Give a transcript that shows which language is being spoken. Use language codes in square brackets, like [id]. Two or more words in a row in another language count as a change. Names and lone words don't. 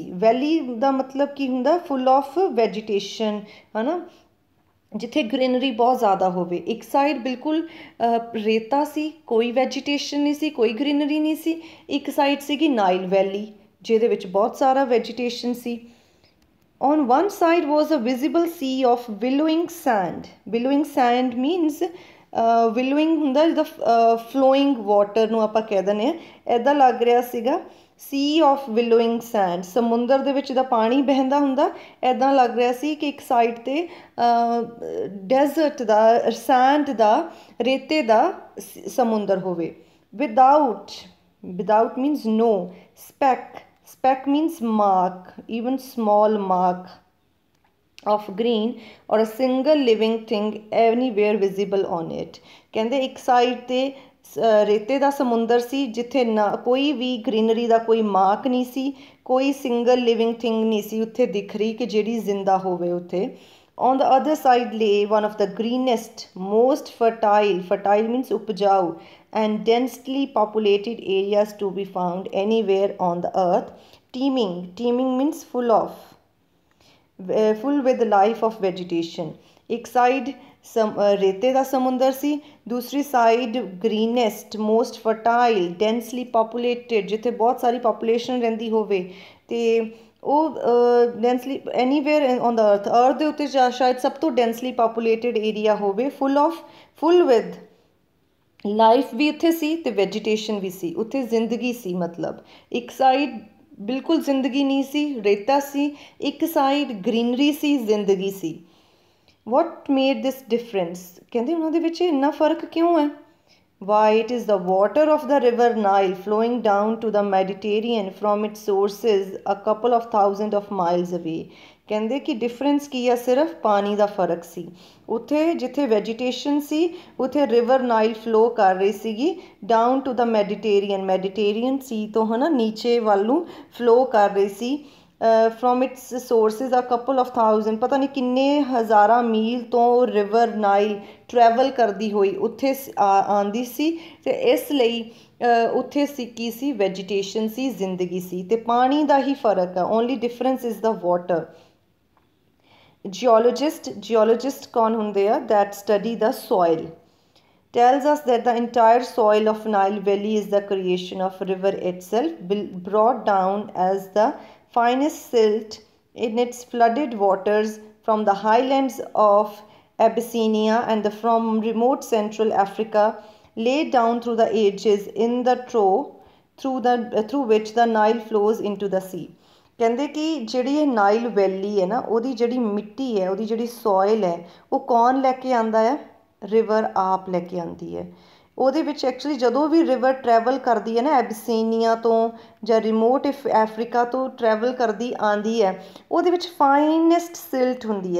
[pa] ਵੈਲੀ ਦਾ ਮਤਲਬ ਕੀ ਹੁੰਦਾ? [en] full of vegetation, [pa] ਹੈ ਨਾ, ਜਿੱਥੇ ਗ੍ਰੀਨਰੀ ਬਹੁਤ ਜ਼ਿਆਦਾ ਹੋਵੇ. ਇੱਕ ਸਾਈਡ ਬਿਲਕੁਲ ਰੇਤਾ ਸੀ, ਕੋਈ ਵੈਜੀਟੇਸ਼ਨ ਨਹੀਂ ਸੀ, ਕੋਈ ਗ੍ਰੀਨਰੀ ਨਹੀਂ ਸੀ. ਇੱਕ ਸਾਈਡ ਸੀਗੀ ਨਾਈਲ ਵੈਲੀ ਜਿਹਦੇ ਵਿੱਚ ਬਹੁਤ ਸਾਰਾ ਵੈਜੀਟੇਸ਼ਨ ਸੀ. [en] On one side was a visible sea of billowing sand. Billowing sand means billowing [pa] ਹੁੰਦਾ ਜਿੱਦਾਂ [en] flowing water [pa] ਨੂੰ ਆਪਾਂ ਕਹਿ ਦਿੰਦੇ ਹਾਂ. ਇੱਦਾਂ ਲੱਗ ਰਿਹਾ ਸੀਗਾ [en] sea of billowing sand. [pa] ਸਮੁੰਦਰ ਦੇ ਵਿੱਚ ਦਾ ਪਾਣੀ ਬਹਿੰਦਾ ਹੁੰਦਾ, ਇੱਦਾਂ ਲੱਗ ਰਿਹਾ ਸੀ ਕਿ ਇੱਕ ਸਾਈਡ 'ਤੇ ਡੈਜ਼ਰਟ ਦਾ, ਸੈਂਡ ਦਾ, ਰੇਤੇ ਦਾ ਸਮੁੰਦਰ ਹੋਵੇ. [en] Without means no. Speck means mark, even small mark of green or a single living thing anywhere visible on it. [pa] ਕਹਿੰਦੇ ਇੱਕ ਸਾਈਡ 'ਤੇ ਰੇਤੇ ਦਾ ਸਮੁੰਦਰ ਸੀ ਜਿੱਥੇ ਨਾ ਕੋਈ ਵੀ ਗ੍ਰੀਨਰੀ ਦਾ ਕੋਈ ਮਾਰਕ ਨਹੀਂ ਸੀ, ਕੋਈ [en] single living thing [pa] ਨਹੀਂ ਸੀ ਉੱਥੇ ਦਿਖ ਰਹੀ ਕਿ ਜਿਹੜੀ ਜ਼ਿੰਦਾ ਹੋਵੇ ਉੱਥੇ. [en] On the other side lay one of the greenest, most fertile means upjau, and densely populated areas to be found anywhere on the earth. Teeming means full with life of vegetation. [pa] ਇੱਕ ਸਾਈਡ ਰੇਤੇ ਕਾ ਸਮੁੰਦਰ ਸੀ, ਦੂਸਰੀ ਸਾਈਡ [en] greenest, most fertile, densely populated, [pa] ਜਿੱਥੇ ਬਹੁਤ ਸਾਰੀ ਪੌਪੂਲੇਸ਼ਨ ਰਹਿੰਦੀ ਹੋਵੇ ਤੇ ਉਹ [en] densely anywhere on the earth [pa] ਦੇ ਉੱਤੇ ਸ਼ਾਇਦ ਸਭ ਤੋਂ [en] densely populated area [pa] ਹੋਵੇ, [en] full with life [pa] ਵੀ ਉੱਥੇ ਸੀ ਅਤੇ ਵੈਜੀਟੇਸ਼ਨ ਵੀ ਸੀ, ਉੱਥੇ ਜ਼ਿੰਦਗੀ ਸੀ. ਮਤਲਬ ਇੱਕ ਸਾਈਡ ਬਿਲਕੁਲ ਜ਼ਿੰਦਗੀ ਨਹੀਂ ਸੀ, ਰੇਤਾ ਸੀ, ਇੱਕ ਸਾਈਡ ਗ੍ਰੀਨਰੀ ਸੀ, ਜ਼ਿੰਦਗੀ ਸੀ. [en] What made this difference? [pa] ਕਹਿੰਦੇ ਉਹਨਾਂ ਦੇ ਵਿੱਚ ਇੰਨਾ ਫਰਕ ਕਿਉਂ ਹੈ? [en] Why, it is the water of the river Nile flowing down to the Mediterranean from its sources a couple of thousand of miles away. [pa] ਕਹਿੰਦੇ ਕਿ ਡਿਫਰੈਂਸ ਕੀ ਆ? ਸਿਰਫ ਪਾਣੀ ਦਾ ਫਰਕ ਸੀ. ਉੱਥੇ ਜਿੱਥੇ ਵੈਜੀਟੇਸ਼ਨ ਸੀ ਉੱਥੇ ਰਿਵਰ ਨਾਈਲ ਫਲੋ ਕਰ ਰਹੀ ਸੀਗੀ [en] down to the Mediterranean sea [pa] ਤੋਂ ਹੈ ਨਾ ਨੀਚੇ ਵੱਲ ਨੂੰ ਫਲੋ ਕਰ ਰਹੀ ਸੀ. [en] from its sources a couple of thousand, [pa] ਪਤਾ ਨਹੀਂ ਕਿੰਨੇ ਹਜ਼ਾਰਾਂ ਮੀਲ ਤੋਂ ਰਿਵਰ ਨਾਈਲ ਟਰੈਵਲ ਕਰਦੀ ਹੋਈ ਉੱਥੇ ਆਉਂਦੀ ਸੀ. ਅਤੇ ਇਸ ਲਈ ਉੱਥੇ ਸੀ ਕੀ ਸੀ? ਵੈਜੀਟੇਸ਼ਨ ਸੀ, ਜ਼ਿੰਦਗੀ ਸੀ. ਅਤੇ ਪਾਣੀ ਦਾ ਹੀ ਫਰਕ ਆ. [en] Only difference is the water. geologist [pa] ਕੌਣ ਹੁੰਦੇ ਆ [en] that study the soil, tells us that the entire soil of Nile Valley is the creation of river itself, brought down as the finest silt in its flooded waters from the highlands of Abyssinia and from remote Central Africa, laid down through the ages in the through which the Nile flows into the sea. [pa] ਕਹਿੰਦੇ ਕਿ ਜਿਹੜੀ ਇਹ ਨਾਈਲ ਵੈਲੀ ਹੈ ਨਾ, ਉਹਦੀ ਜਿਹੜੀ ਮਿੱਟੀ ਹੈ, ਉਹਦੀ ਜਿਹੜੀ ਸੋਇਲ ਹੈ, ਉਹ ਕੌਣ ਲੈ ਕੇ ਆਉਂਦਾ ਹੈ? ਰਿਵਰ ਆਪ ਲੈ ਕੇ ਆਉਂਦੀ ਹੈ। ਉਹਦੇ ਵਿੱਚ ਐਕਚੁਅਲੀ ਜਦੋਂ ਵੀ ਰਿਵਰ ਟਰੈਵਲ ਕਰਦੀ ਹੈ ਨਾ, ਐਬਸੀਨੀਆ ਤੋਂ ਜਾਂ ਰਿਮੋਟ ਅਫਰੀਕਾ ਤੋਂ ਟਰੈਵਲ ਕਰਦੀ ਆਉਂਦੀ ਹੈ, ਉਹਦੇ ਵਿੱਚ [en] finest silt [pa] ਹੁੰਦੀ ਹੈ।